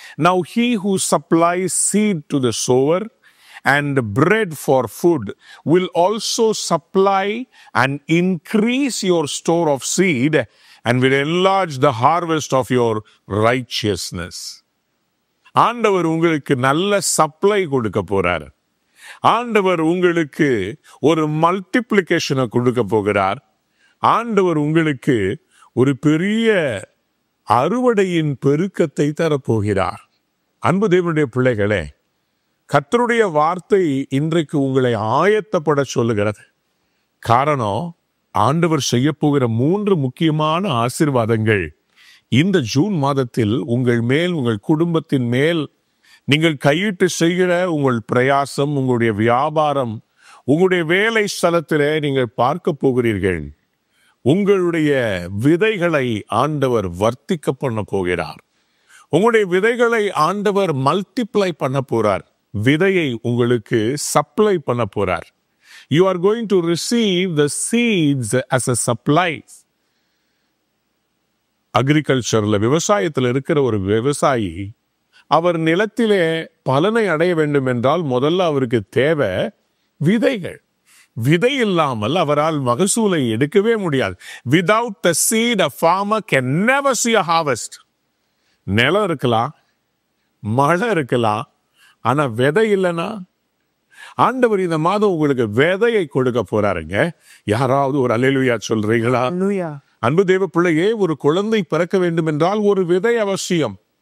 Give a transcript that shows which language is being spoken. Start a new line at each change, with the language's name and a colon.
English: Now he who supplies seed to the sower and bread for food will also supply and increase your store of seed and will enlarge the harvest of your righteousness.
Tamil: ஆண்டவர் உங்களுக்கு நல்ல supply கொடுக்க போறார். ஆண்டவர் உங்களுக்கு ஒரு மல்டிப்ளிகேஷனை கொடுக்க போகிறார். ஆண்டவர் உங்களுக்கு ஒரு பெரிய அறுவடையின் பெருக்கத்தை தரப்போகிறார். அன்பு தேவனுடைய பிள்ளைகளே, கர்த்தருடைய வார்த்தை இன்றைக்கு உங்களை ஆயத்தப்பட சொல்லுகிறது. காரணம், ஆண்டவர் செய்ய போகிற 3 முக்கியமான ஆசீர்வாதங்கள் இந்த ஜூன் மாதத்தில் உங்கள் மேல், உங்கள் குடும்பத்தின் மேல், நீங்கள் கையிட்டு செய்கிற உங்கள் பிரயாசம், உங்களுடைய வியாபாரம், உங்களுடைய வேலை ஸ்தலத்திலே நீங்கள் பார்க்க போகிறீர்கள். உங்களுடைய விதைகளை ஆண்டவர் வர்த்திக்க பண்ண போகிறார். உங்களுடைய விதைகளை ஆண்டவர் மல்டிப்ளை பண்ண போறார். விதையை உங்களுக்கு சப்ளை பண்ண போறார்.
English: You are going to receive the seeds as a supply.
Tamil: அக்ரிகல்ச்சர்ல, விவசாயத்தில் இருக்கிற ஒரு விவசாயி அவர் நிலத்திலே பலனை அடைய வேண்டும் என்றால் முதல்ல அவருக்கு தேவை விதைகள். விதை இல்லாமல் அவரால் மகசூலை எடுக்கவே முடியாது.
English: Without the seed, a farmer can never see a harvest.
Tamil: நிலம் இருக்கலாம், மழை இருக்கலாம், ஆனா விதை இல்லைன்னா, ஆண்டவர் இந்த மாதம் உங்களுக்கு விதையை கொடுக்க போறாருங்க. யாராவது ஒரு அல்லேலூயா சொல்றீங்களா? அன்பு தேவ பிள்ளையே, ஒரு குழந்தை பிறக்க வேண்டும் என்றால் ஒரு விதை அவசியம்.